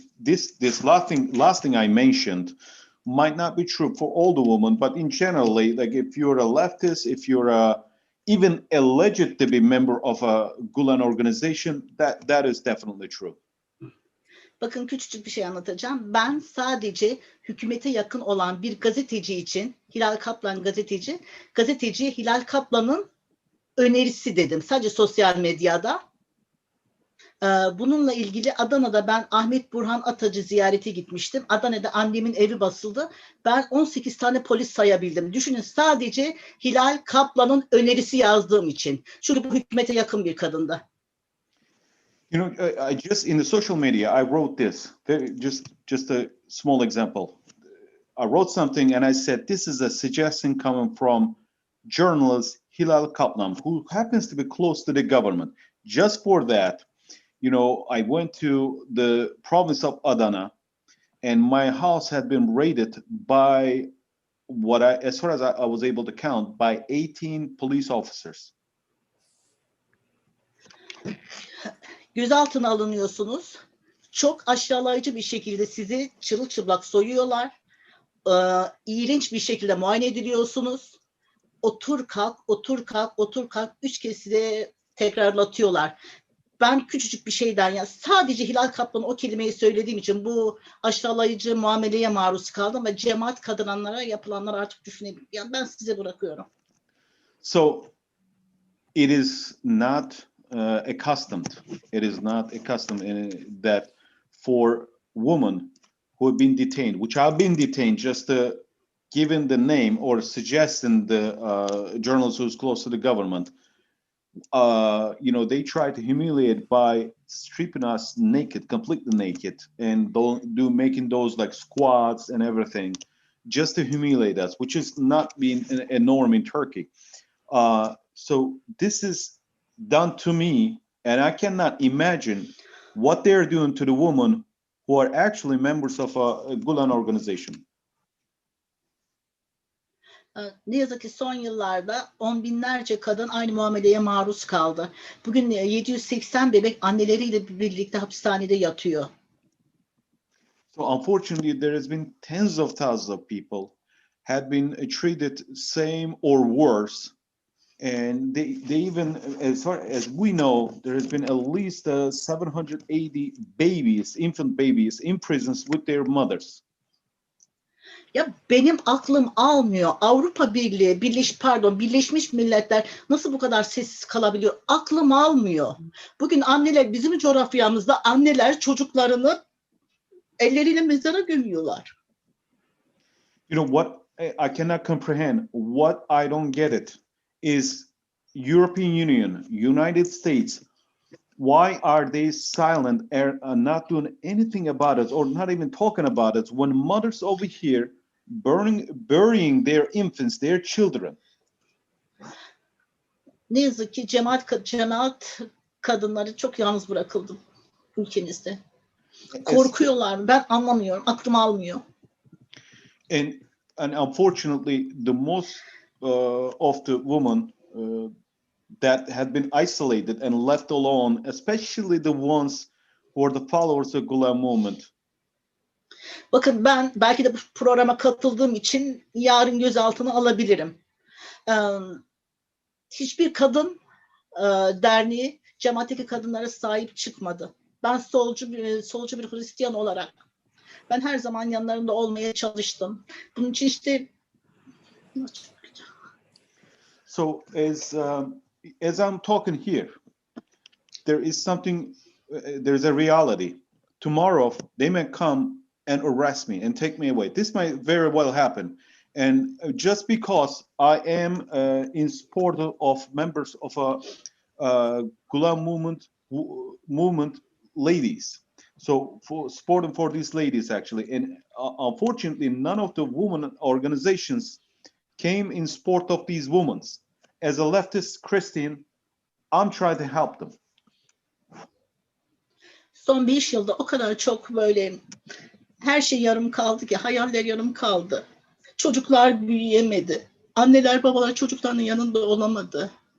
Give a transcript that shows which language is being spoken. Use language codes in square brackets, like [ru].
[en] This last thing I mentioned might not be true for all the women, but in generally, like if you're a leftist, if you're even alleged to be member of a Gulen organization, that is definitely true. [tr] Bakın küçücük bir şey anlatacağım. Ben sadece hükümete yakın olan bir gazeteci için, Hilal Kaplan gazeteciye Hilal Kaplan'ın önerisi dedim. Sadece sosyal medyada. Bununla ilgili Adana'da ben Ahmet Burhan Atacı ziyarete gitmiştim. Adana'da annemin evi basıldı. Ben 18 tane polis sayabildim. Düşünün sadece Hilal Kaplan'ın önerisi yazdığım için. Çünkü bu hükümete yakın bir kadındı. [en] You know, I just in the social media, I wrote this. Just a small example. I wrote something and I said, this is a suggestion coming from journalist Hilal Kaplan, who happens to be close to the government. Just for that, you know, I went to the province of Adana and my house had been raided by as far as I was able to count, by 18 police officers. [tr] Gözaltına alınıyorsunuz. Çok aşağılayıcı bir şekilde sizi çırılçıplak soyuyorlar. İğrenç bir şekilde muayene ediliyorsunuz. Otur kalk, otur kalk, otur kalk. 3 kez size tekrarlatıyorlar. Ben küçücük bir şeyden ya sadece Hilal Kaplan o kelimeyi söylediğim için bu aşağılayıcı muameleye maruz kaldım ve cemaat kadınlara yapılanlar artık düşünebilirim. Yani ben size bırakıyorum. [en] So it is not accustomed. It is not accustomed in that for women who have been detained, which have been detained, just given the name or suggesting the journalist who's close to the government, you know, they try to humiliate by stripping us naked, completely naked, and making those like squats and everything, just to humiliate us, which is not being a norm in Turkey. So this is done to me, and I cannot imagine what they're doing to the women who are actually members of a Gulen organization. [tr] Ne yazık ki son yıllarda on binlerce kadın aynı muameleye maruz kaldı. Bugün 780 bebek anneleriyle birlikte hapishanede yatıyor. [en] So unfortunately, there has been tens of thousands of people had been treated same or worse. And they even, as far as we know, there has been at least 780 babies, infant babies, in prisons with their mothers. [tr] Ya benim aklım almıyor. Avrupa Birliği, Birleşmiş Milletler nasıl bu kadar sessiz kalabiliyor? Aklım almıyor. Bugün anneler, bizim coğrafyamızda anneler çocuklarını elleriyle mezara gömüyorlar. [en] You know what I cannot comprehend, what I don't get it, is European Union, United States, why are they silent and not doing anything about it or not even talking about it when mothers over here burying their infants, their children? [tr] Ne yazık ki cemaat kadınları çok yalnız bırakıldı ülkemizde. Korkuyorlar. Ben anlamıyorum. Aklım almıyor. [en] And unfortunately, the most of the women that had been isolated and left alone, especially the ones who are the followers of Gulen movement. [tr] Bakın ben belki de bu programa katıldığım için yarın gözaltına alabilirim. Hiçbir kadın derneği cemaatteki kadınlara sahip çıkmadı. Ben solcu bir Hristiyan olarak ben her zaman yanlarında olmaya çalıştım. Bunun için işte [en] So as I'm talking here, there is something, there's a reality. Tomorrow they may come and arrest me and take me away. This might very well happen. And just because I am in support of members of a Gulen movement ladies, so for supporting for these ladies actually, and unfortunately none of the women organizations came in support of these women. as a leftist Christian, I'm trying to help them. [tr] Son 5 yılda o kadar çok böyle her şey yarım kaldı ki, hayaller yarım kaldı. Çocuklar büyüyemedi. Anneler babalar çocuklarının yanında olamadı.